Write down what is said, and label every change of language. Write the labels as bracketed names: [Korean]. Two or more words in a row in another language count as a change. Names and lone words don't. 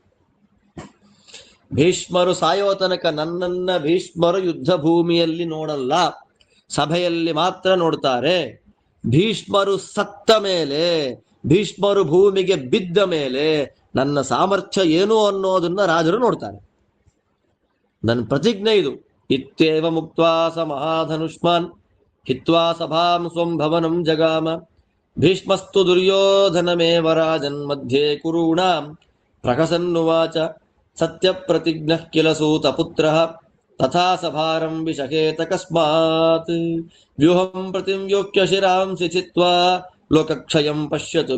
[Kannada] ಭೀಷ್ಮರು ಸಾಯೋ ತನಕ ನನ್ನನ್ನ ಭೀಷ್ಮರು ಯುದ್ಧ ಭೂಮಿಯಲ್ಲಿ ನೋಡಲ್ಲ, ಸಭೆಯಲ್ಲಿ ಮಾತ್ರ ನೋಡ್ತಾರೆ. ಭೀಷ್ಮರು ಸತ್ತ ಮೇಲೆ, ಭೀಷ್ಮರು ಭೂಮಿಗೆ ಬಿದ್ದ ಮೇಲೆ ನನ್ನ ಸಾಮರ್ಥ್ಯ ಏನು ಅನ್ನೋದನ್ನ ರಾಜರು ನೋಡ್ತಾರೆ. ನನ್ನ ಪ್ರತಿಜ್ಞೆ ಇದು. [Sanskrit] ಇತ್ಯೇವ ಮುಕ್ತ್ವಾ ಸ ಮಹಾಧನುಷ್ಮಾನ್ ಹಿತ್ವಾ ಸಭಾಂ ಸ್ವಂ ಭವನಂ ಜಗಾಮ ಭೀಷ್ಮಸ್ತು ದುರ್ಯೋಧನಮೇವ ರಾಜನ್ ಮಧ್ಯೆ ಕುರುಣಾಂ ಪ್ರಕಸನ್ನುವಾಚ ಸತ್ಯ ಪ್ರತಿಜ್ಞ ಕಿಲ ಸೂತ ಪುತ್ರ ತಥಾ ಸಭಾರಂ ವಿಷಕೇತ ಕಸ್ಮಾತ್ ವ್ಯೂಹಂ ಪ್ರತಿವ್ಯೋಕ್ಯ ಶಿರಾಂಸಿ ಚಿತ್ವಾ ಲೋಕಕ್ಷಯಂ ಪಶ್ಯತು